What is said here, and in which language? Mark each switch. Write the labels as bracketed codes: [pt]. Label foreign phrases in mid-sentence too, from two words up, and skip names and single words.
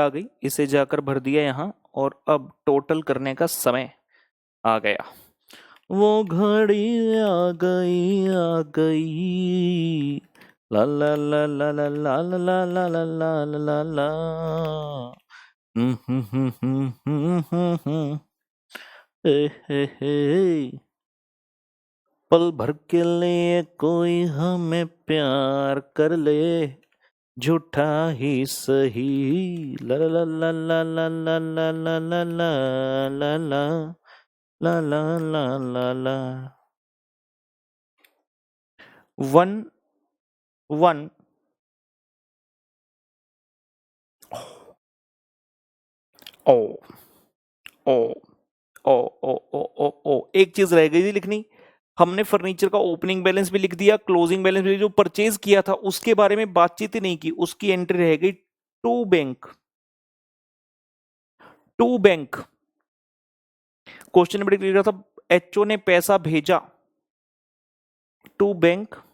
[hi] आ गई, इसे जाकर भर दिया यहाँ और अब टोटल करने का समय आ गया। वो घड़ी आ गई ला ला ला ला ला ला ला ला ला ला ला ला। पल भर के लिए कोई हमें प्यार कर ले, झूठा ही सही ला ला ला ला ला ला ला ला ला ला ला ला ला ला ला ला। 1 ओ ओ ओ ओ ओ ओ ओ, एक चीज रह गई थी लिखनी, हमने फर्नीचर का [en] opening balance [hi] भी लिख दिया, [en] closing balance [hi] भी, जो परचेज किया था उसके बारे में बातचीत ही नहीं की, उसकी एंट्री रह गई [en] to bank. to bank question [hi] बड़ी क्लियर था, एचओ ने पैसा भेजा [en] to bank,